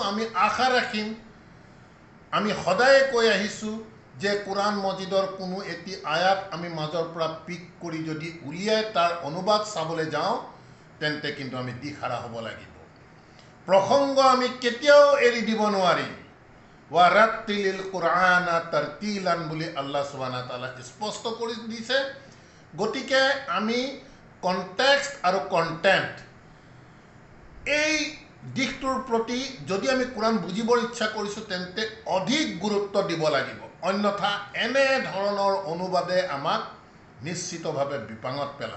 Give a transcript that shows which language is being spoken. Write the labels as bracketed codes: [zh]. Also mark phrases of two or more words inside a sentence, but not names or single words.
[as] আমি আশা ৰাখিম, আমি সদায় কৈ আহিছোঁ যে কুৰাণ মজিদৰ কোনো এটি আয়াত আমি মাজৰ পৰা পিক কৰি যদি উলিয়াই তাৰ অনুবাদ চাবলৈ যাওঁ তেন্তে কিন্তু আমি দিশহাৰা হ'ব লাগিব। প্ৰসংগ আমি কেতিয়াও এৰি দিব নোৱাৰিম। [ar] ورتل القرآن ترتيلا বুলি الله سبحانه وتعالى [as] স্পষ্ট কৰি দিছে। গতিকে আমি কনটেক্সট আৰু কণ্টেণ্ট এই দিশটোৰ প্ৰতি যদি আমি কোৰাণ বুজিবৰ ইচ্ছা কৰিছোঁ তেন্তে অধিক গুৰুত্ব দিব লাগিব, অন্যথা এনে ধৰণৰ অনুবাদে আমাক নিশ্চিতভাৱে বিপাঙত পেলাব।